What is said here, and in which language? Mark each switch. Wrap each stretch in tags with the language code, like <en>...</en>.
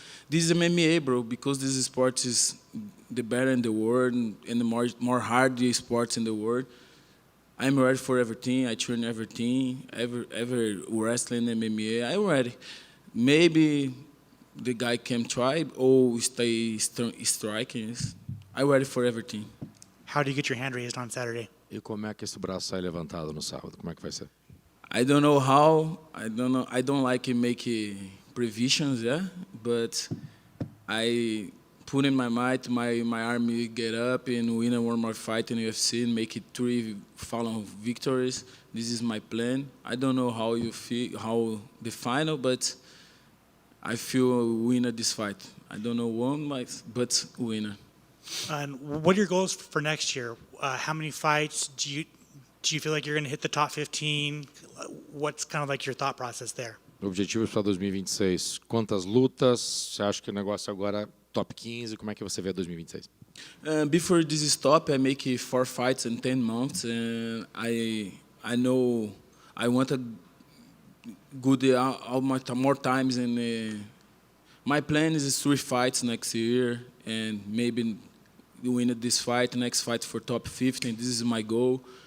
<en>This is MMA, bro, because this sport is the better in the world and the more hard sports in the world. I'm ready for everything. I train everything, ever wrestling, MMA. I'm ready. Maybe the guy can try or stay striking. I'm ready for everything. How do you get your hand raised on Saturday?</en> <pt>E como é que esse braço sai levantado no sábado? Como é que vai ser?</pt> <en>I don't know how. I don't know. I don't like to make previsions, yeah. But I put in my mind my army get up and win one more fight in UFC and make it 3 following victories. This is my plan. I don't know how you feel, how the final, but I feel winner this fight. I don't know one, but winner. And what are your goals for next year? How many fights do you feel like you're going to hit the top 15? What's kind of like your thought process there?</en> <pt>Objetivos para 2026. Quantas lutas? Você acha que o negócio agora é top 15? Como é que você vê 2026?</pt> <en>Before this stop, I make 4 fights in 10 months, and I know I wanted good more times. And my plan is 3 fights next year, and maybe win this fight, next fight for top 15. This is my goal.</en>